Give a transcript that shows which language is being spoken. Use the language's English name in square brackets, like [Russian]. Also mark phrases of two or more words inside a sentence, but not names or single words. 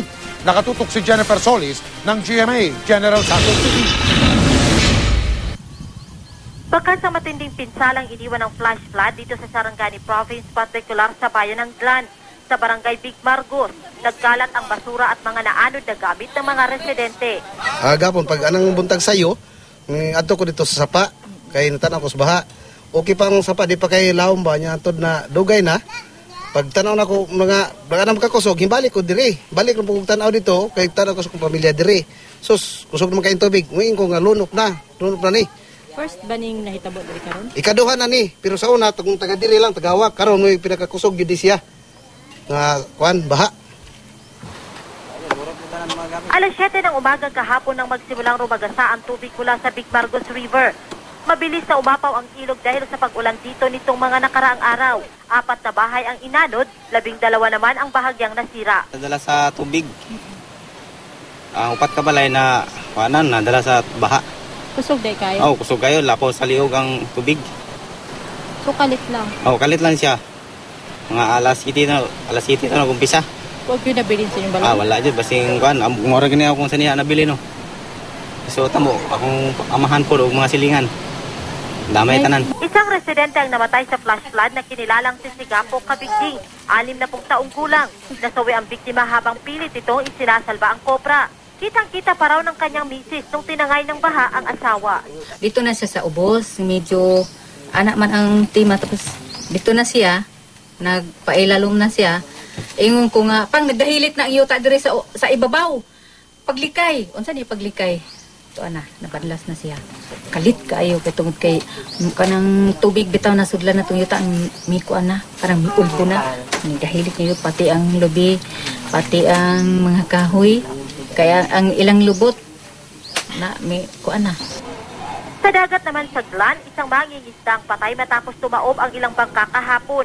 [Filipino] Nakatutok si Jennifer Solis ng GMA General Santos City. Bakas sa matinding pinsalang iniwan ng flash flood dito sa Sarangani Province, partikular sa bayan ng Glan. Sa barangay Big Margos, nagkalat ang basura at mga naanod na gamit ng mga residente. [Cebuano] Gapon, pag anang buntag sayo, adto ko dito sa sapa, kay natanaw ko sa baha. Okay pa ang sapa, di pa kay laom ba niya, antod na dugay na. Pag tanaw na ko, baka na makakusog, himbalik ko diri. Balik na po tanaw dito, kay tanaw ko sa kong pamilya diri. Sus, kusog naman kayong tubig. Ngayon ko nga lunok na ni. First baning nahitabo diri karon? Ikaduha na ni, pero sa una, tagong taga diri lang, tagawak. Karon may pinakakusog yun siya. Nga, kuan, baha. [Filipino] Alas 7 ng umaga kahapon nang magsimulang rumagasa ang tubig mula sa Big Margos River. Mabilis na umapaw ang ilog dahil sa pag-ulan dito nitong mga nakaraang araw. 4 na bahay ang inanod, 12 naman ang bahagyang nasira. [Cebuano] Nadala sa tubig. Ang 4 ka balay na kuanan nadala sa baha. Kusog day kayo? Oh, kusog kayo, lapo sa liog ang tubig. So kalit lang? Oh, kalit lang siya. Mga alas 7 na nagumpisa. Huwag yun nabilin sa inyong balay? Wala dyan. Basing kuan, gumora gani ako kung saan niya nabili, no. So, tamo, akong amahan po o mga silingan. Damay tanan. [Filipino] Isang residente ang namatay sa flash flood na kinilalang si Sigapo Kabigding. 60 taong gulang. Nasawi ang biktima habang pilit itong isinasalba ang kopra. Kitang-kita pa raw ng kanyang misis nung tinangay ng baha ang asawa. [Cebuano] Dito na siya sa ubos, medyo anak man ang tima, tapos dito na siya, nagpailalom na siya. Ingon ko nga, pang nagdahilit na iyo ta dire sa ibabaw. Paglikay, unsa ni paglikay? Ito ana, napadlas na siya. Kalit kaayo kay tungod kay kanang tubig bitaw na sudlan na tong yuta ang miko ana, parang miulbo na. Nagdahilit niyo pati ang lubi, pati ang mga kahoy. Kaya ang ilang lubot na may kuan na. [Filipino] Sa dagat naman sa Glan, isang mangingisda ang patay matapos tumaob ang ilang bangka kahapon.